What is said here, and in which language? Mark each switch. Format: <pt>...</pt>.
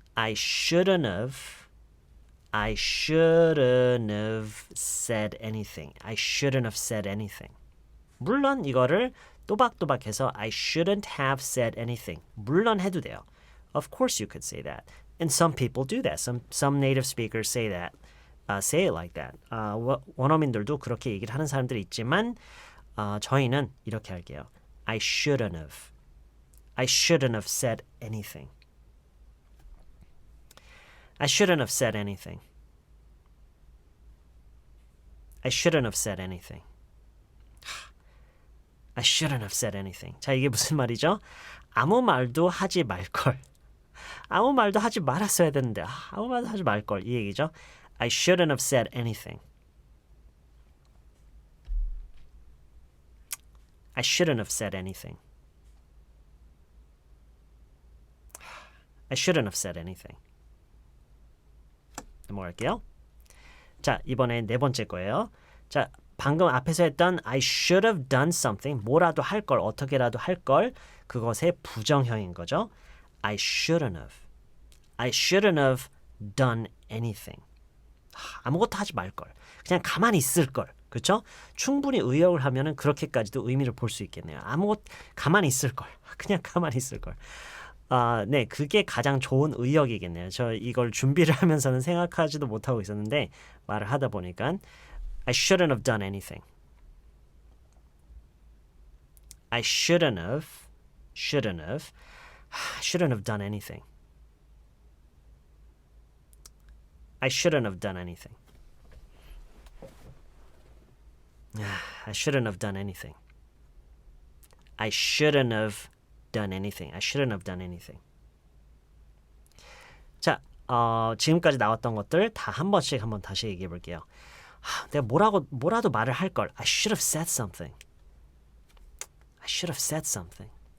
<en>I shouldn't have said anything. I shouldn't have said anything.</en> <ko>물론 이거를 또박또박해서</ko> <en>I shouldn't have said anything.</en> <ko>물론 해도 돼요.</ko> <en>Of course you could say that. And some people do that. Some native speakers say that. Say it like that.</en> <ko>원어민들도 그렇게 얘기를 하는 사람들이 있지만 저희는 이렇게 할게요.</ko> <en>I shouldn't have said anything. I shouldn't have said anything. I shouldn't have said anything. I shouldn't have said anything.</en> <ko>자, 이게 무슨 말이죠? 아무 말도 하지 말걸. 아무 말도 하지 말았어야 되는데 아무 말도 하지 말걸. 이 얘기죠.</ko> <en>I shouldn't have said anything. I shouldn't have said anything. I shouldn't have said anything.</en> <ko>넘어갈게요. 자, 이번에 네 번째 거예요. 자, 방금 앞에서 했던</ko> <en>I should have done something,</en> <ko>뭐라도 할 걸, 어떻게라도 할 걸, 그것의 부정형인 거죠.</ko> <en>I shouldn't have done anything.</en> <ko>아무것도 하지 말 걸. 그냥 가만히 있을 걸. 그렇죠? 충분히 의역을 하면은 그렇게까지도 의미를 볼 수 있겠네요. 가만히 있을 걸. 그냥 가만히 있을 걸. 네, 그게 가장 좋은 의역이겠네요. 저 이걸 준비를 하면서는 생각하지도 못하고 있었는데 말을 하다 보니까</ko> <en>I shouldn't have done anything. I shouldn't have done anything. I shouldn't have done anything. I shouldn't have done anything. I shouldn't have done anything. I shouldn't have done anything.</en> <ko>자, 지금까지 나왔던 것들 다 한 번씩 한번 다시 얘기해 볼게요. 내가 뭐라도 말을 할 걸.</ko> <en>I should have said something. I should have said something.</en>